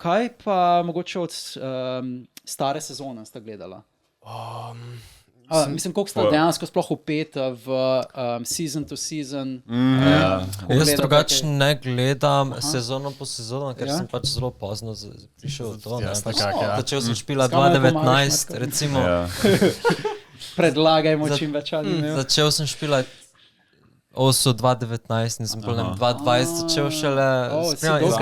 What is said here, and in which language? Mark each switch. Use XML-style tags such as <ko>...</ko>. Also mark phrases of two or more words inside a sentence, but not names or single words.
<sl>kaj pa mogoče od stare sezone sta gledala? Mislim, koliko sta dejansko sploh upeta v</sl> <en>season to season.</en> <sl>Jaz drugače ne gledam sezono po sezono, ker sem pač zelo pozno prišel v to. Začel sem špila 2019, recimo. Predlagajmo čim več anime. Začel sem špila OSU 2019 in sem potem 2020 začel šele spremljati.</sl>